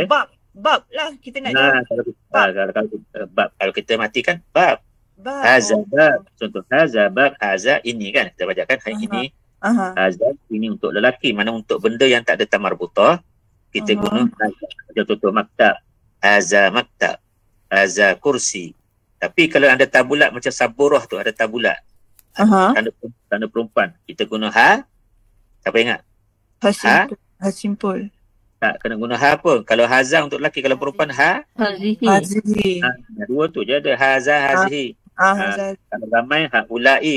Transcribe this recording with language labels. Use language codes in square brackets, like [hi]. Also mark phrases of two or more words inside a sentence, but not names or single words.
[ms] So bab lah kita nak jawab. Kalau kita matikan bab. [ar] هذا باب. [ms] Contoh [ar] هذا باب, [ms] haza ini kan. Kita bacakan ini. Haza ini untuk lelaki. Mana untuk benda yang tak ada [ar] تاء مربوطة, [ms] kita guna haza. Contoh maktab. [ar] هذا مكتب. هذا كرسي. [ms] Tapi kalau ada tabulat macam saburah tu, ada tabulat. Tanda perempuan. Kita guna ha. Siapa ingat? Ha simpul. Tak kena guna ha pun. Kalau haza untuk lelaki, kalau perempuan ha. Hazihi. Dua tu je ada. [ar] هذا، هذه. [ms] Kalau ramai ha ulai.